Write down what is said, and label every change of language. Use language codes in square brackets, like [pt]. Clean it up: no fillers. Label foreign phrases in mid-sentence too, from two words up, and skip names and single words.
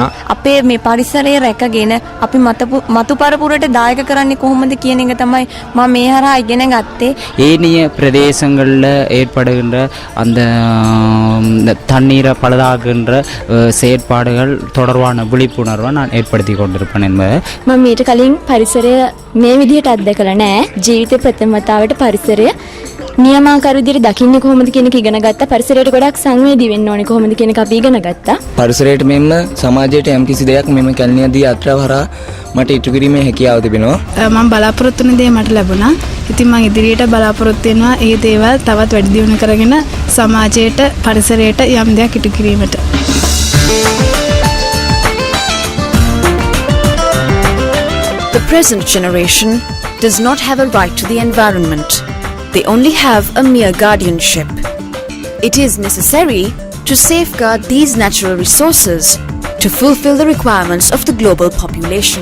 [si] අපේ මේ පරිසරය රැකගෙන අපි මතු පරපුරට දායක කරන්නේ කොහොමද කියන එක තමයි මම මේ හරහා ඉගෙන ගත්තේ. [ta] ஏனைய பிரதேசங்களில் ஏற்படுகின்ற அந்த தண்ணீரை பழுதாகின்ற செயற்பாடுகள் தொடர்பான விழிப்புணர்வை நான் ஏற்படுத்தி கொண்டிருப்பேன் என்பதை [si] මම මීට කලින් පරිසරය මේ විදිහට අත්දැකලා නැහැ. ජීවිතේ ප්‍රථම වතාවට පරිසරය නියමාකාර විදිහට දකින්නේ කොහොමද කියන එක ඉගෙන ගත්තා. පරිසරයට ගොඩක් සංවේදී වෙන්න ඕනේ කොහොමද කියන එක අපි ඉගෙන ගත්තා. පරිසරයට මෙන්ම සමාජයට යම්කිසි දෙයක් මෙම කැලණි නදී යාත්‍රාව හරහා මට ඉටු කිරීමේ හැකියාව තිබෙනවා. මම බලාපොරොත්තු වෙන දේ මට ලැබුණා. ඉතින් මම ඉදිරියට බලාපොරොත්තු වෙනවා ඒ දේවල් තවත් වැඩි දියුණු කරගෙන සමාජයට පරිසරයට යම් දෙයක් ඉටු කිරීමට. [en] The present generation does not have a right to the environment. They only have a mere guardianship. It is necessary to safeguard these natural resources to fulfill the requirements of the global population.